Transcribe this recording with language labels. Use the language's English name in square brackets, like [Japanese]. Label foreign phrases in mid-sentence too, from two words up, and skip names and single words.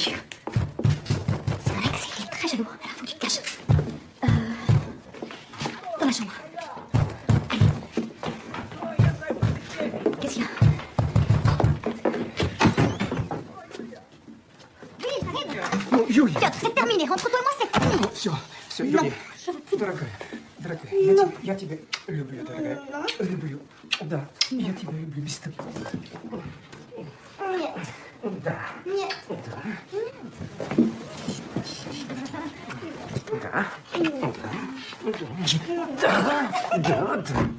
[French] C'est Alex, il est très jaloux. Alors, faut que tu te caches. Dans la chambre. Allez. Qu'est-ce qu'il y a? Oui, j'arrive. Oh, Julie. Piotr, c'est terminé. Entre toi et moi, c'est terminé. [Russian] Все, Юлия. Дорогая, я тебя люблю, дорогая. Люблю. Да, я тебя люблю без тобой. Нет. Да. Нет. Да.